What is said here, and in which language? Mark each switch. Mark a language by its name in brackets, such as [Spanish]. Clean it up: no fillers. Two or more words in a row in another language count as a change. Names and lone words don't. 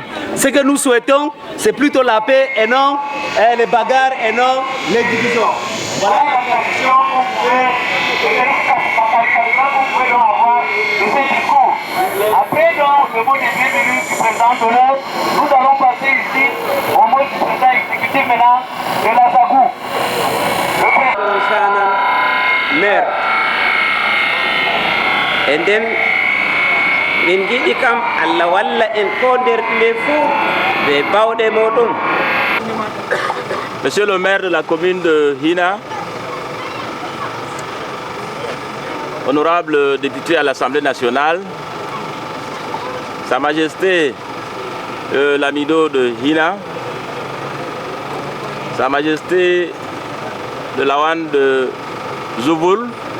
[French] Ce que nous souhaitons, c'est plutôt la paix et non les bagarres et non les divisions. Voilà la tradition qu'on pouvait avoir de ce discours. Après donc le mot de bienvenue du président d'honneur, nous allons passer ici au mot du président exécutif maintenant de la SACO. [Fula] Maire enden min giɗi kam Allah walla en ko nder nde fuu ɓe bawɗe moɗon. [French] Monsieur le maire de la commune de Hina, honorable député à l'Assemblée nationale, Sa Majesté l'Amido de Hina, Sa Majesté de Lawan de Zouboul,